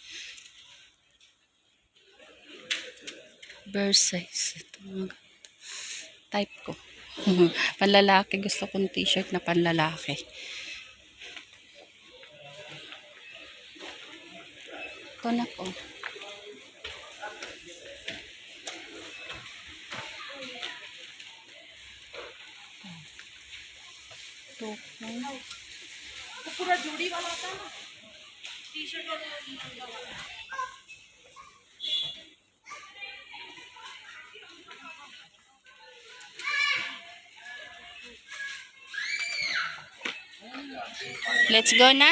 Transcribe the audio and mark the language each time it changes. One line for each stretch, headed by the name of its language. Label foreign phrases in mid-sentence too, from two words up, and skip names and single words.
English: Bear size.
Filipino: Ito mga type ko. Panlalaki. Gusto kong t-shirt na panlalaki. Ito na po.
Hindi: पूरा जोड़ी वाला होता है ना टी शर्ट और
English: Let's go na.